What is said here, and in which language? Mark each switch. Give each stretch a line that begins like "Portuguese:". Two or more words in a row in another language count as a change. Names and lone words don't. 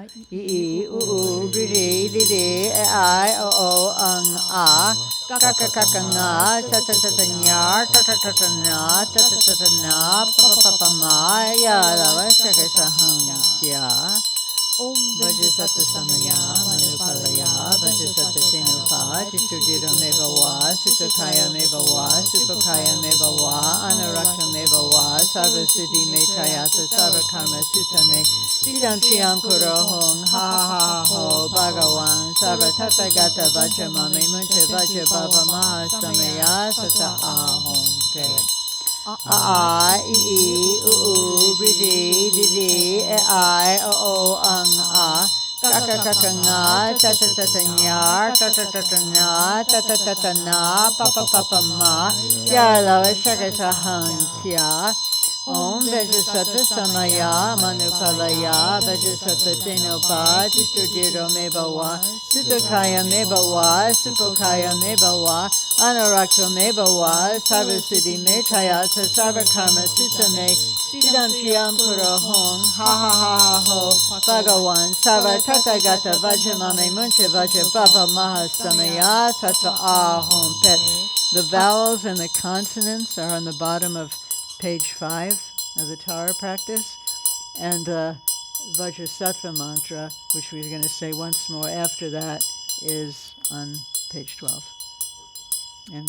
Sanskrit: I, U, U, Ri, Ri, Li, Li, I, O, O, Ang, A, Ka, Ka, Ka, Ka, Nga, Ta, Ta, Ta, Ta, Nya, Ta, Ta, Ta, Ta, Na, Ta, Ta, Ta, Ta, Na, Pa, Pa, Pa, Pa, Ma, Ya, La, Va, Sha, Ka, Sa, Hang, Kya. Om Vajrasattva Samaya Manupalaya Vajrasattva Tenupa Tishudira Meva Va Sutakaya Meva Va Supakaya Meva Va Anarakta Meva Va Sarva Siddhi Me Tayata Sarva Karma Sutta Me Sidam Chiam Kuro Hong Ha Ha Ha Ho Bhagawan Sarva Tathagata Vajramami Muncha Vajra Baba Maha Samaya Sata Ahom Te I, I, U, U, Ri, Ri, Li, Li, I, O, O, Ang, A, Ka, Ka, Ka, Ka, Nga, Ta, Ta, Ta, Ta, Nya, Ta, Ta, Ta, Ta, Na, Ta, Ta, Ta, Ta, Na, Pa, Pa, Pa, Pa, Ma, Ya, La, Va, Sha, Ka, Sa, Hang, Kya. Om Vajrasattva Samaya Manupalaya Vajrasattva Tenupa Tishudiro Meva Va Sutakaya Meva Va Supokaya Meva Va Anarakto Meva Va Sarva Siddhi Me Tayata Sarva Karma Sutta Me Sidam Shiam Kuro Hong Ha Ha Ha Ha Ho Bhagawan Sarva Tathagata Vajramame Muncha Vajra Baba Maha Samaya Sattva Ahom Pet.
English: The vowels and the consonants are on the bottom of page 5 of the Tara practice, and the Vajrasattva mantra, which we're going to say once more after that, is on page 12. And